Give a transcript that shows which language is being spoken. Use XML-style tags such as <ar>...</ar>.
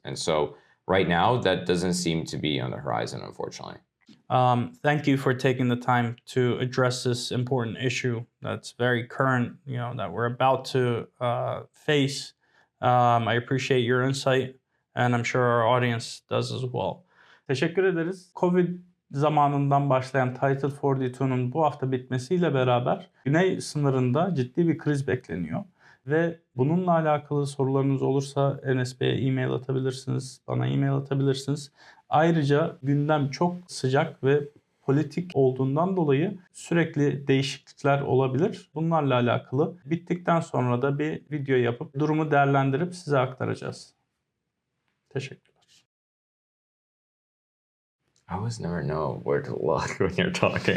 <en>And so right now, that doesn't seem to be on the horizon, unfortunately. Thank you for taking the time to address this important issue that's very current, that we're about to face. I appreciate your insight, and I'm sure our audience does as well.</en> <tr>Teşekkür ederiz. Covid zamanından başlayan Title 42'nun bu hafta bitmesiyle beraber Güney sınırında ciddi bir kriz bekleniyor. Ve bununla alakalı sorularınız olursa Enes Bey'e e-mail atabilirsiniz, bana e-mail atabilirsiniz. Ayrıca gündem çok sıcak ve politik olduğundan dolayı sürekli değişiklikler olabilir. Bunlarla alakalı bittikten sonra da bir video yapıp durumu değerlendirip size aktaracağız. Teşekkürler.</tr> <en>I always never know where to look when you're talking.</en>